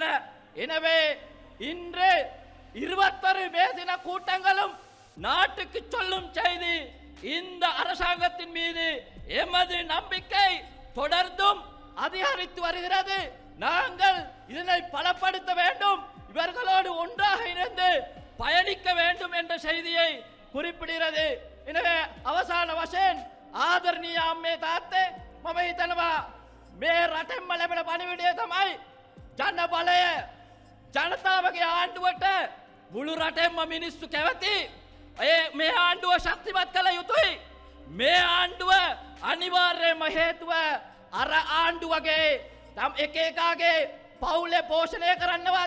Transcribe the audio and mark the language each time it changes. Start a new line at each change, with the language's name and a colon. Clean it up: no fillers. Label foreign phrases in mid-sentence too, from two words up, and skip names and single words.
Tamil: எனவே இன்று 21 மேதின கூட்டங்களும் நாட்டுக்கு சொல்லும் செய்தி, இந்த அரசாங்கத்தின் மீது எமது நம்பிக்கை தொடர்ந்தும் அதிகரித்து வருகிறது. நாங்கள் இதனை பலப்படுத்த வேண்டும், இவர்களோடு ஒன்றாக இணைந்து பயணிக்க வேண்டும் என்ற செய்தியை குறிப்பிடுகிறது.
Sinhala: எனவே අවසාන වශයෙන් ආදරණීය අම්මේ තාත්තේ මම හිතනවා මේ රටෙන්ම ලැබෙන පණිවිඩය තමයි ජන බලය ජනතාවගේ ආණ්ඩුවට මුළු රටෙන්ම මිනිස්සු කැවති මේ ආණ්ඩුව ශක්තිමත් කළ යුතුයි මේ ආණ්ඩුව අනිවාර්යයෙන්ම හේතුව අර ආණ්ඩුවගේ තම එක එකාගේ පවුලේ පෝෂණය කරන්නවත්